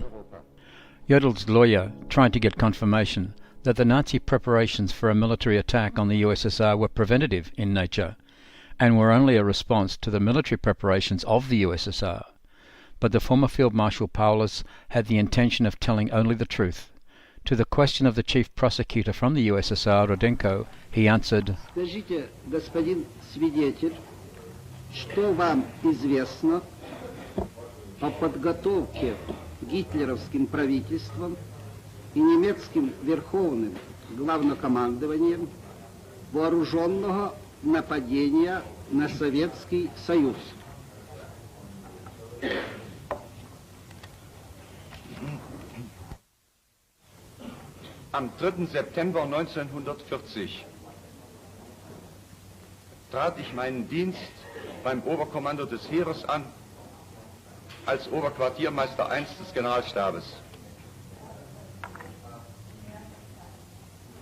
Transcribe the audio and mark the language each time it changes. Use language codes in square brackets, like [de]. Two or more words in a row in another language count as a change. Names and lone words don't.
[en] Jodl's lawyer tried to get confirmation that the Nazi preparations for a military attack on the USSR were preventative in nature, and were only a response to the military preparations of the USSR. But the former Field Marshal Paulus had the intention of telling only the truth. To the question of the chief prosecutor from the USSR, Rudenko, he answered, [ru] Скажите, господин свидетель, что вам известно о подготовке гитлеровским правительством и немецким верховным главнокомандованием вооруженного нападения на Советский Союз? [de] Am 3. September 1940 trat ich meinen Dienst beim Oberkommando des Heeres an als Oberquartiermeister I des Generalstabes.